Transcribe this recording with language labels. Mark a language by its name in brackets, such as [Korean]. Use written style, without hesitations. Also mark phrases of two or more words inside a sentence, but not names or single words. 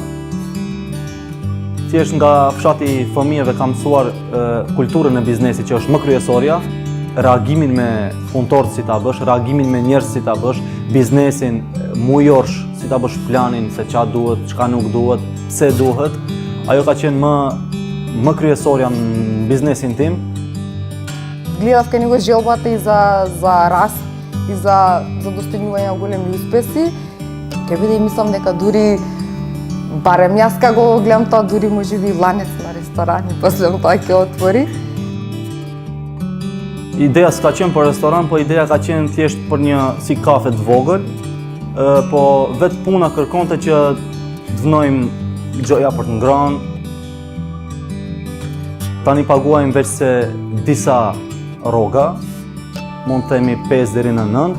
[Albanian] Thjesht nga fshati i fëmijëve kam mësuar kulturën e biznesit që është më kryesorja, reagimin me punëtorët si ta bësh, reagimin me njerëz si ta bësh, biznesin mujorsh si ta bësh planin se ç'a duhet, çka nuk duhet, pse duhet. Ajo ka qenë më kryesorja në biznesin tim. [Macedonian] Гледав кај него желбата и за раст и за достигнување на големи успеси. Ќе биде и мислам дека дури барем јас како го гледам тоа, дури можеби ланец на ресторан и после тоа ќе отвори. [Albanian] Ideja s'ka qenë për restoran, po ideja ka qenë thjesht për një si kafe të vogël, po vetë puna kërkonte që të vënojmë gjoja për të ngrënë. Tani paguajmë veç se disa rroga, mund të themi 5 deri në 9.